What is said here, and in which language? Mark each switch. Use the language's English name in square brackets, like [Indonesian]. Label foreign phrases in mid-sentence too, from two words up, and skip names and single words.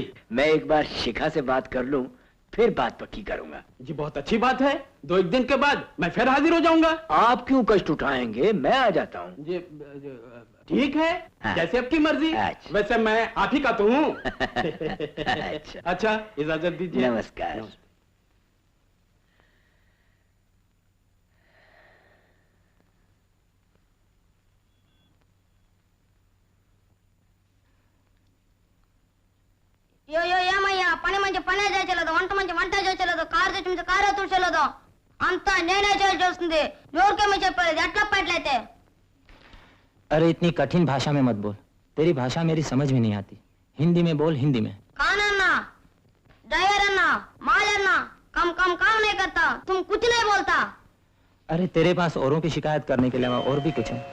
[Hindi] मैं एक बार शिखा से बात कर लूं, फिर बात पक्की करूंगा। जी बहुत अच्छी बात है, 2-1 दिन के बाद मैं फिर हाजिर हो जाऊंगा। आप क्यों कष्ट उठाएंगे, मैं आ जाता हूँ। जी ठीक है, हाँ। जैसे आपकी मर्जी। अच्छा। वैसे मैं आप ही का तो हूँ। अच्छा, इजाजत दीजिए। नमस्कार। [Telugu] అయ్యో ఏమయ్యా పని మంచి పనే చేయలేదు వంట మంచి వంట చేయలేదు కారు తెచ్చి మంచి కారే తుడిచలేదు అంతా నేనే చేయాల్సి వస్తుంది ఎవరికేమో చెప్పలేదు ఎట్లా పట్లయితే [Hindi] अरे इतनी कठिन भाषा में मत बोल, तेरी भाषा मेरी समझ में नहीं आती। हिंदी में बोल, हिंदी में। कानन्ना ड्राइवर अन्ना माल अन्ना कम कम काम नहीं करता तुम कुछ नहीं बोलता। अरे तेरे पास औरों की शिकायत करने के अलावा और भी कुछ है?